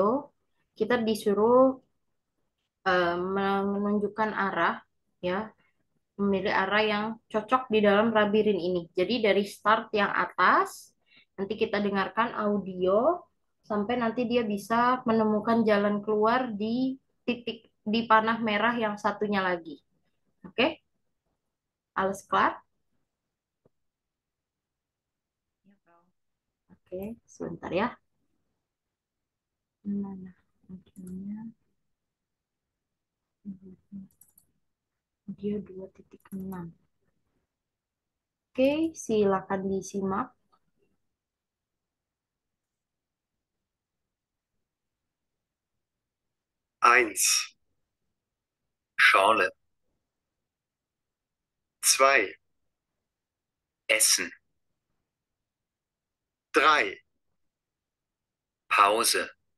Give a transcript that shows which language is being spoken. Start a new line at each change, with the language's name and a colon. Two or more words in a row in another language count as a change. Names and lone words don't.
Indonesian: Kita disuruh menunjukkan arah ya, memilih arah yang cocok di dalam labirin ini. Jadi dari start yang atas, nanti kita dengarkan audio sampai nanti dia bisa menemukan jalan keluar di titik di panah merah yang satunya lagi. Oke,
German: alles klar?
Indonesian: Iya, Bro. Oke, sebentar ya. Mana? Audionya. Dia 2.6. Oke, silakan disimak.
German: Eins, Schorle. 2, Essen. 3, Pause.